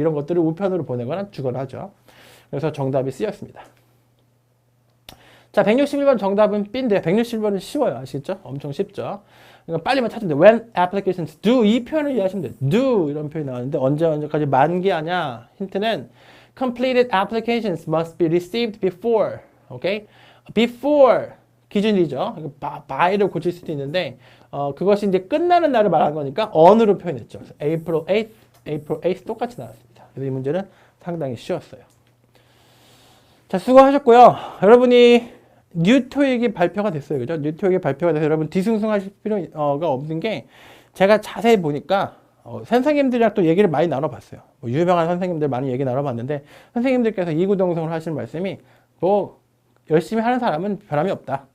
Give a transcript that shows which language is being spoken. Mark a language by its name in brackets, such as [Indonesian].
[Korean] 이런 것들을 우편으로 보내거나 주거나 하죠. 그래서 정답이 C였습니다. 자, 161번 정답은 B인데 161번은 쉬워요. 아시겠죠? 엄청 쉽죠? 그러니까 빨리만 찾으면 돼요. [English] When applications due [Korean] 이 표현을 이해하시면 돼요. due 이런 표현이 나왔는데 언제까지 만기하냐? 힌트는 [English] completed applications must be received before. [Korean] 오케이? before 기준이죠. by를 고칠 수도 있는데 그것이 이제 끝나는 날을 말하는 거니까 on으로 표현했죠. 그래서 April 8th, April 8th 똑같이 나왔습니다. 그래서 이 문제는 상당히 쉬웠어요. 자, 수고하셨고요. 여러분이 뉴토익이 발표가 됐어요. 그죠? 뉴토익이 발표가 돼서 여러분 뒤숭숭하실 필요가 없는 게 제가 자세히 보니까 선생님들이랑 또 얘기를 많이 나눠봤어요. 뭐 유명한 선생님들 많이 얘기 나눠봤는데 선생님들께서 이구동성으로 하시는 말씀이 뭐 열심히 하는 사람은 변함이 없다.